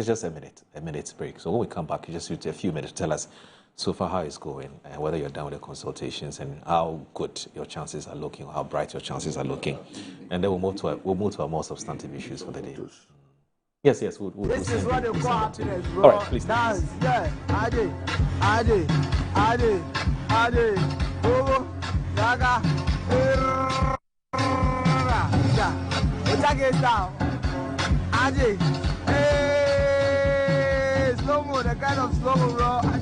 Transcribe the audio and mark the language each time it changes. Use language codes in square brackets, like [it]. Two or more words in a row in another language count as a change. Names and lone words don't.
[en] It's just a minute's break. So when we come back, you just need a few minutes to tell us so far how it's going and whether you're done with the consultations and how good your chances are looking, or how bright your chances are looking. And then we'll move to our more substantive issues for the day. Yes, we'll This is what they call happiness, bro. All right, please. Dance, yeah. Ade, Bobo, Gaga, Age down. Ade, hey, slow mo, the kind of slow mo, bro.